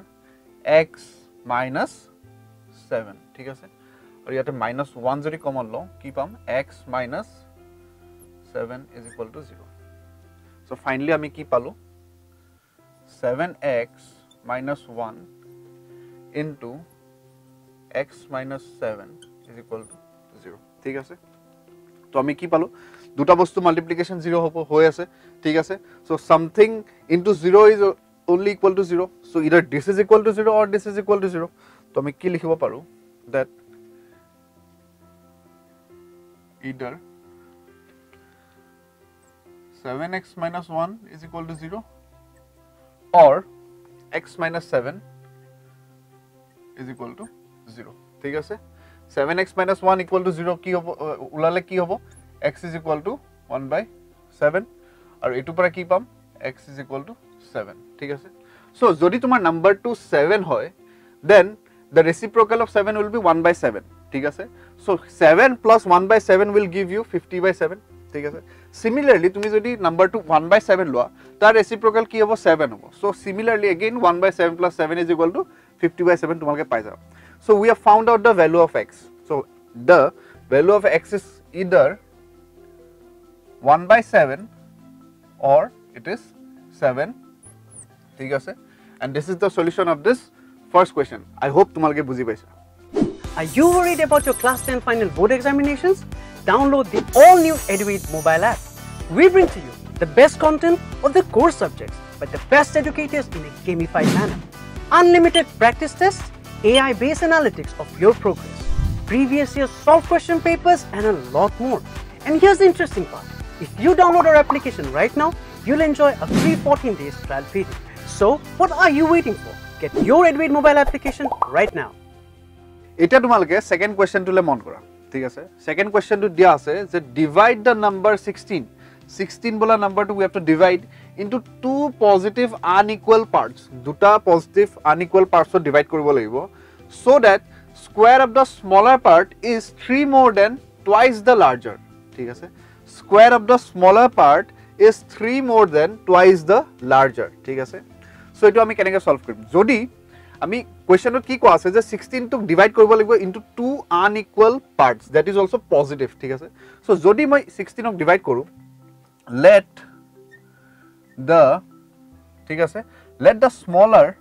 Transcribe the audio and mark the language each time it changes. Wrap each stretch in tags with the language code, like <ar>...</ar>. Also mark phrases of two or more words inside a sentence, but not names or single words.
<en>x minus 7.</en> <as>ঠিক আছে, আৰু ইয়াতে minus 1 যদি কমন লও কি পাম?</as> <en>x minus 7 is equal to 0. so finally</en> <as>আমি কি পালো?</as> <en>7x minus 1 into x minus 7 is equal to 0.</en> <as>ঠিক আছে, তো আমি কি পালো? দুটা বস্তু মাল্টিপ্লিকেশন 0 হ'ব হৈ আছে। ঠিক আছে,</as> <en>so something into 0 is only equal to 0, so either this is equal to 0 or this is equal to 0.</en> <as>তো আমি কি লিখিব পাৰো?</as> <en>that either 7x minus 1 is equal to 0 or x minus 7 is equal to 0.</en> <as>ঠিক আছে,</as> <en>7x minus 1 equal to 0</en> <as>কি হ'ব? উলালে কি হ'ব?</as> <en>x is equal to 1/7</en> <as>আৰু এটো পৰা কি পাম?</as> <en>x is equal to 7.</en> <as>ঠিক আছে, so যদি তোমাৰ নাম্বাৰটো 7 হয়,</as> <en>then the reciprocal of 7 will be 1/7.</en> <as>ঠিক আছে,</as> <en>so 7 plus 1/7 will give you 50/7.</en> <as>ঠিক আছে, similarly তুমি যদি নাম্বাৰটো 1/7 লোৱা, তাৰ reciprocal কি হ'ব? 7 হ'ব।</as> <en>so similarly again 1/7 plus 7 is equal to 50/7</en> <as>তোমালোকে পাই যাবা।</as> <en>so we have found out the value of x. so the value of x is either 1/7 or it is 7.</en> <as>ঠিক আছে,</as> <en>and this is the solution of this first question. I hope</en> <as>তোমালোকে বুজি পাইছা।</as> <en>Are you worried about your class 10 final board examinations? Download the all-new EduAid mobile app. We bring to you the best content of the core subjects by the best educators in a gamified manner. Unlimited practice tests, AI-based analytics of your progress, previous year's solved question papers, and a lot more. And here's the interesting part. If you download our application right now, you'll enjoy a free 14 days trial period. So, what are you waiting for? Get your Eduate mobile application right now.</en> <as>এটা তোমালকে সেকেন্ড কোয়েশ্চনটোলে মন কৰা ঠিক আছে সেকেন্ড কোয়েশ্চনটো দিয়া আছে যে</as> <en>divide the number</en> <as>16 16 বলা নাম্বাৰটো</as> <en>we have to divide into two positive unequal parts</en> <as>দুটা</as> <en>positive unequal parts</en> <as>ত ডিভাইড কৰিব লাগিব</as> <en>so that square of the smaller part is 3 more than twice the larger</en> <as>ঠিক আছে</as> <en>square of the smaller part is 3 more than twice the larger</en> <as>ঠিক আছে so এটো আমি কেনেকৈ সলভ কৰিম যদি আমি কোয়েশ্চনত কি কোৱা আছে যে 16 টুক ডিভাইড কৰিব লাগিব</as> <en>into two unequal parts that is also positive</en> <as>ঠিক আছে সো যদি মই 16 ক ডিভাইড কৰো</as> <en>let the</en> <as>ঠিক আছে</as> <en>let the smaller</en>